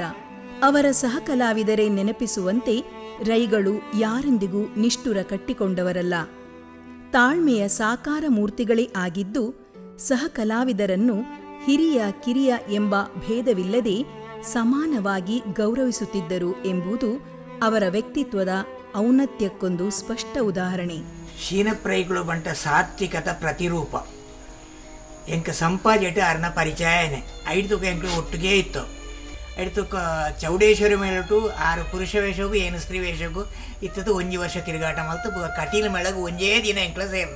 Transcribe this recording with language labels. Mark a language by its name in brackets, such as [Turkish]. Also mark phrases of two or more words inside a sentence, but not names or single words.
[Kannada] ಅವರ ಸಹಕಲಾವಿದರೇ ನೆನಪಿಸುವಂತೆ ರೈಗಳು ಯಾರೆಂದಿಗೂ ನಿಷ್ಠುರ ಕಟ್ಟಿಕೊಂಡವರಲ್ಲ, ತಾಳ್ಮೆಯ ಸಾಕಾರ ಮೂರ್ತಿಗಳೇ ಆಗಿದ್ದು ಸಹಕಲಾವಿದರನ್ನು ಹಿರಿಯ ಕಿರಿಯ ಎಂಬ ಭೇದವಿಲ್ಲದೆ ಸಮಾನವಾಗಿ ಗೌರವಿಸುತ್ತಿದ್ದರು ಎಂಬುದು ಅವರ ವ್ಯಕ್ತಿತ್ವದ ಔನ್ನತ್ಯಕ್ಕೊಂದು ಸ್ಪಷ್ಟ ಉದಾಹರಣೆ. [Tulu] ಶೀನಪ್ಪರೆಗಳು ಬಂಟ ಸಾತ್ವಿಕತ ಪ್ರತಿರೂಪ. ಎಂಕ ಸಂಪಾಜೆಟ್ ಅರ್ನ ಪರಿಚಯನೇ ಐದು ಎಂಕ್ಲು ಒಟ್ಟಿಗೆ ಇತ್ತು. ಐದು ಚೌಡೇಶ್ವರಿ ಮೇಲಟು 6 ಪುರುಷ ವೇಷಗೂ ಏನು ಸ್ತ್ರೀ ವೇಷಗೂ ಇತ್ತದು 1 ವರ್ಷ ತಿರುಗಾಟ ಮಲ್ತು ಕಟೀಲ್ ಮೇಳಗೂ ಒಂದೇ ದಿನ ಎಂಕ್ಲ ಸೇರ್ನೆ.